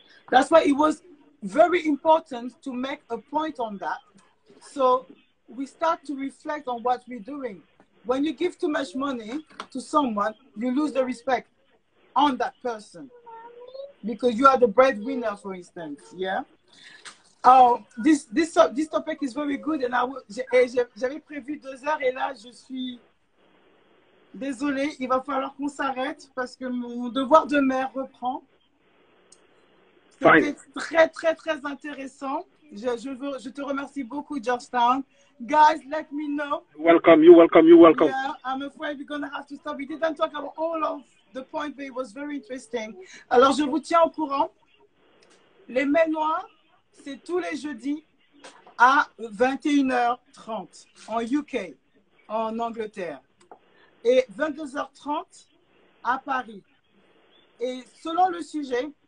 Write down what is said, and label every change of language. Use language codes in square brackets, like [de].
[en] That's why it was very important to make a point on that. So we start to reflect on what we're doing. When you give too much money to someone, you lose the respect on that person because you are the breadwinner, for instance. Yeah. This topic is very good, and [fr] j'avais prévu 2 heures et là je suis désolée, il va falloir qu'on s'arrête parce que mon devoir de mère reprend. C'était très, très, très intéressant. Je te remercie beaucoup, Georgetown. [en] Guys, let me know. Welcome. Yeah, I'm afraid we're going to have to stop. We didn't talk about all of the points, but it was very interesting. [fr] Alors, je vous tiens au courant. Les Mains Noires, c'est tous les jeudis à 21h30 en UK, en Angleterre. Et 22h30 à Paris. Et selon le sujet,